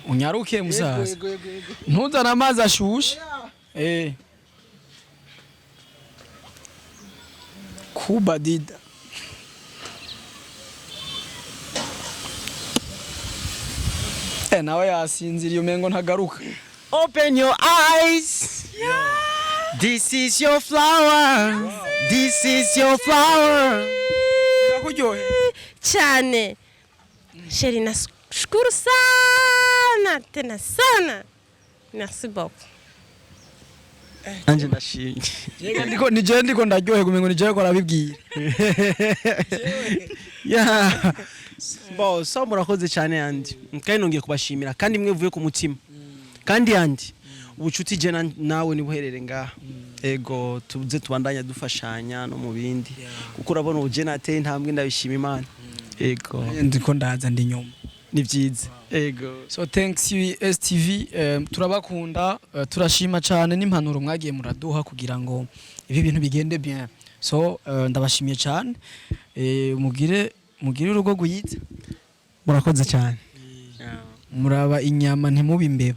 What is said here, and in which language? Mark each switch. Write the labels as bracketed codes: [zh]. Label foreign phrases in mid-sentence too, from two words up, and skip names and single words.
[rn] Unyaruke musaza. Ntuzana amazi ashushe. Kuba dida. Nawe yasinziriye umengo ntagaruka. [en] Open your eyes. This is your flower. This is your flower. [rn] Nakuryohe. cyane sheri, [sw] nashukuru sana tena sana. [fr] Merci beaucoup. [rn] Anje ndashimye. Nije ndiko ndaryohe kumengo nije ko arabibwira. Yeah. Bo, so murakoze cyane yandi. Kandi nongeye kubashimira kandi mwe vuye ku mutima. Kandi yandi ubucuti je nawe ni buherere ngaha. Ego tuze tubandanya dufashanya no mu bindi. Kuko urabona uje nateye intambwe, ndabishima Imana. Ego. Ndiko ndaza ndi nyuma. Ni byiza. Ego. [en] So thanks you [rn] STV, turabakunda, turashima cyane n'impanuro mwagiye muraduha kugira ngo ibi bintu bigende bien. So ndabashimiye cyane. Mugire urugo guyitse. Murakoze cyane. Muraba inyama ntimubi imbeba.